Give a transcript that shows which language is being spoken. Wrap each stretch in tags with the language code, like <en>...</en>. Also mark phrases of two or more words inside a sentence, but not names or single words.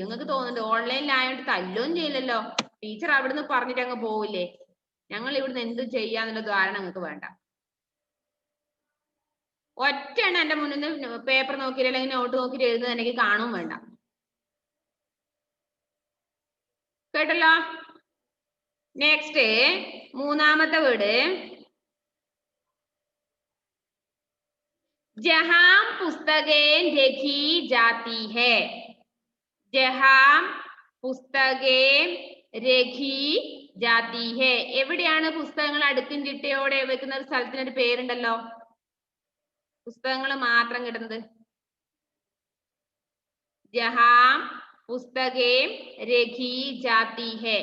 <ml>നിങ്ങൾക്ക് തോന്നുന്നുണ്ട് ഓൺലൈനിലായോണ്ട് തല്ലും ചെയ്യില്ലല്ലോ, ടീച്ചർ അവിടുന്ന് പറഞ്ഞിട്ട് അങ്ങ് പോവില്ലേ, ഞങ്ങൾ ഇവിടുന്ന് എന്ത് ചെയ്യാന്നുള്ള ധാരണ നിങ്ങൾക്ക് വേണ്ട. ഒറ്റയാണ് എന്റെ മുന്നിൽ നിന്ന് പേപ്പർ നോക്കിയിട്ട് അല്ലെങ്കിൽ നോട്ട് നോക്കിയിട്ട് എഴുതുന്നത് എനിക്ക് കാണും വേണ്ട. കേട്ടല്ലോ? നെക്സ്റ്റ് മൂന്നാമത്തെ വേർഡ്</ml> <hi>जहां पुस्तकें रखी जाती है. जहां पुस्तकें रखी जाती है.</hi> <ml>എവിടെയാണ് പുസ്തകങ്ങൾ അടുക്കും ചിട്ടയോടെ വെക്കുന്ന ഒരു സ്ഥലത്തിനൊരു പേരുണ്ടല്ലോ, പുസ്തകങ്ങൾ മാത്രം കിട്ടുന്നത്.</ml> <hi>जहां पुस्तकें रखी जाती है.</hi>